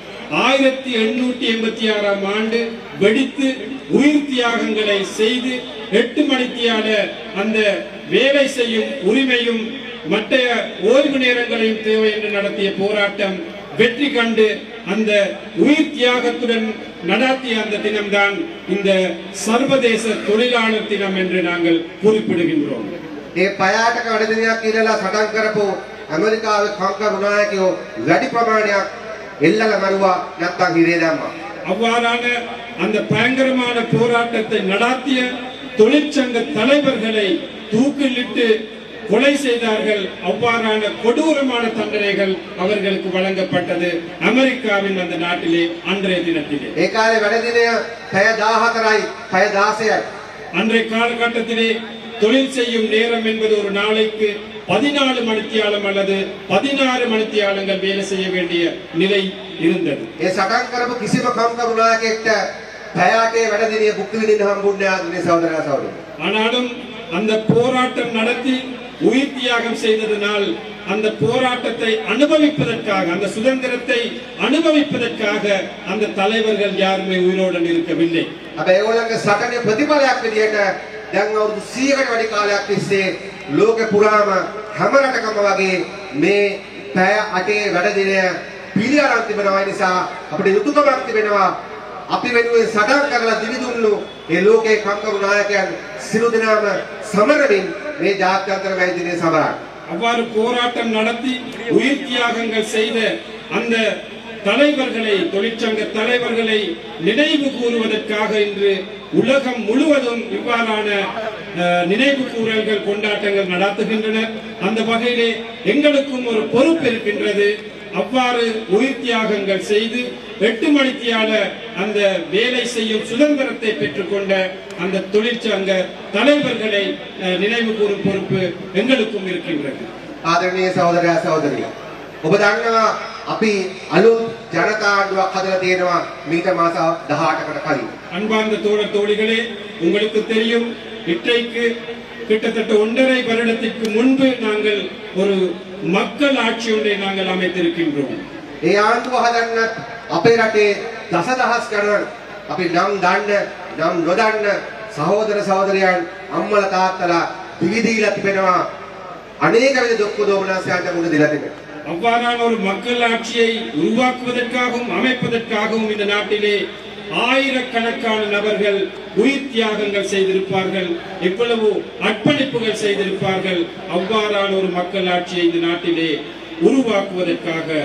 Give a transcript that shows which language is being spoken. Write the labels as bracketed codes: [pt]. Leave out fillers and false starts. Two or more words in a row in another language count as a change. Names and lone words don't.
[ta] 1886ஆம் ஆண்டு வெடித்து உயிர் தியாகங்களை செய்து 8 மணித்தியால அந்த வேலை செய்யும் உரிமையும் மற்ற ஓய்வு நேரங்களையும் தேவை என்று நடத்திய போராட்டம் வெற்றி கண்டு அந்த உயிர் தியாகத்துடன் நடத்திய அந்த தினம்தான் இந்த சர்வதேச தொழிலாளர் தினம் என்று நாங்கள் குறிப்பிடுகின்றோம். [si] මේ පයාටක වැඩ දිනයක් කියලා සටන් කරපු ඇමරිකාවේ කම්කරු නායකයෝ වැඩි ප්‍රමාණයක් එල්ලලා මරුවා නැත්තම් හිරේ දැම්මා. [ta] அவ்வாறான அந்த பயங்கரமான போராட்டத்தை நடத்திய தொழிற்சங்க தலைவர்களை தூக்கிலிட்டு கொலை செய்தார்கள். அவ்வாறான கொடூரமான தண்டனைகள் அவர்களுக்கு வழங்கப்பட்டது அமெரிக்காவின் அந்த நாட்டிலே அன்றைய தினத்திலே. [si] ඒ කාලේ වැඩ දිනය පැය 14යි පැය 16යි. [ta] அன்றைய காலகட்டத்திலே தொழில் செய்யும் நேரம் என்பது ஒரு நாளைக்கு 14 மணித்தியாலம் அல்லது 16 மணித்தியாலங்கள் வேலை செய்ய வேண்டிய நிலை இருந்தது. [si] ඒ සටන් කරපු කිසිම කම්කරු නායකයෙක්ට පැය 8 වැඩ දිනය බුක් විඳින්න හම්බුන්නේ නැහැ සහෝදරයා සහෝදරිය. [ta] ஆனாலும் அந்த போராட்டம் நடத்தி உயிர் தியாகம் செய்ததனால் அந்த போராட்டத்தை அனுபவிப்பதற்காக, அந்த சுதந்திரத்தை அனுபவிப்பதற்காக அந்த தலைவர்கள் யாருமே உயிரோடு இருக்கவில்லை. [si] හැබැයි ඒගොල්ලන්ගේ සටනේ ප්‍රතිඵලයක් විදියට දැන් අවුරුදු 100කට වැඩි කාලයක් තිස්සේ ලෝක පුරාම හැම රටකම වගේ මේ පැය 8 වැඩ දිනය පිළිඅරන් තිබෙනවා. ඒ නිසා අපිට යුතුයකමක් තිබෙනවා. අපි වෙනුවෙන් සටන් කරලා දිවිදුන්නු ඒ ලෝකේ කම්කරු නායකයන් සිළු දෙනාම සමරමින් මේ ජාත්‍යන්තර වැය දිනය සමරන්න. [ta] அவ்வாறு போராட்டம் நடத்தி உயிர் தியாகங்கள் செய்த அந்த தலைவர்களை, தொழிற்சங்க தலைவர்களை நினைவு கூறுவதற்காக இன்று உலகம் முழுவதும் இவ்வாறான நினைவு கூறல்கள், கொண்டாட்டங்கள் நடத்துகின்றனர். அந்த வகையிலே எங்களுக்கும் ஒரு பொறுப்பு இருக்கின்றது. அவ்வாறு உயிர் தியாகங்கள் செய்து 8 மணித்தியால அந்த வேலை செய்யும் சுதந்திரத்தை பெற்றுக்கொண்ட அந்த தொழிற்சங்க தலைவர்களை நினைவு கூறும் பொறுப்பு எங்களுக்கும் இருக்கின்றது. [si] ආදරණීය සහෝදරයා සහෝදරිය, ඔබ දන්නවා අපි අලුත් ජනතා ආණ්ඩුවක් හදලා තියෙනවා මීට මාස 18කට කලින්. [ta] அன்பார்ந்த தோழர் தோழிகளே, உங்களுக்கு தெரியும், இன்றைக்கு கிட்டத்தட்ட 1.5 வருடத்திற்கு முன்பு நாங்கள் ஒரு மக்கள் ஆட்சி ஒன்றை நாங்கள் அமைத்திருக்கின்றோம். [si] ඒ ආණ්ඩුව හදන්නත් අපේ රටේ දසදහස් ගණන් අපි නම් දන්න නම් නොදන්න සහෝදර සහෝදරයන් අම්මලා තාත්තලා දිවි දීලා තිබෙනවා. අනේක විද දුක් දෝමනස්යන්ට මුහුණ දීලා තිබෙනවා. [ta] அவ்வாறான ஒரு மக்கள் ஆட்சியை உருவாக்குவதற்காகவும் அமைப்பதற்காகவும் இந்த நாட்டிலே ஆயிரக்கணக்கான நபர்கள் உயிர் தியாகங்கள் செய்திருப்பார்கள், எவ்வளவு அர்ப்பணிப்புகள் செய்திருப்பார்கள். அவ்வாறான ஒரு மக்கள் ஆட்சியை இந்த நாட்டிலே உருவாக்குவதற்காக